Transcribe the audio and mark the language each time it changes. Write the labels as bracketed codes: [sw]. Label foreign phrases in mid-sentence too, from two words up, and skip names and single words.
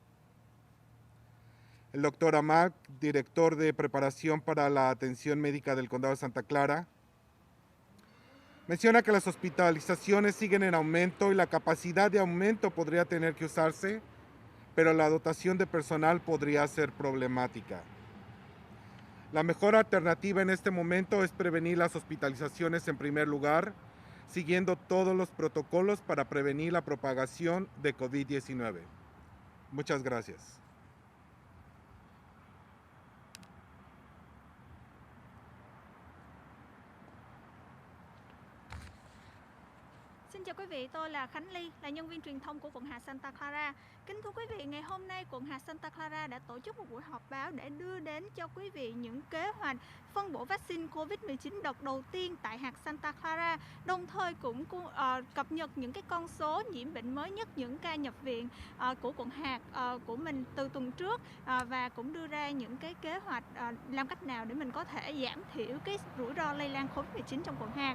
[es] El doctor Ahmad, director de preparación para la atención médica del condado de Santa Clara, menciona que las hospitalizaciones siguen en aumento y la capacidad de aumento podría tener que usarse, pero la dotación de personal podría ser problemática. La mejor alternativa en este momento es prevenir las hospitalizaciones en primer lugar, siguiendo todos los protocolos para prevenir la propagación de COVID-19. Muchas gracias. [vi] Xin chào quý vị, tôi là Khánh Ly, là nhân viên truyền thông của quận hạt Santa Clara. Kính thưa quý vị, ngày hôm nay quận hạt Santa Clara đã tổ chức một buổi họp báo để đưa đến cho quý vị những kế hoạch phân bổ vaccine COVID-19 đợt đầu tiên tại hạt Santa Clara, đồng thời cũng cập nhật những cái con số nhiễm bệnh mới nhất, những ca nhập viện của quận hạt của mình từ tuần trước và cũng đưa ra những cái kế hoạch làm cách nào để mình có thể giảm thiểu cái rủi ro lây lan COVID-19 trong quận hạt.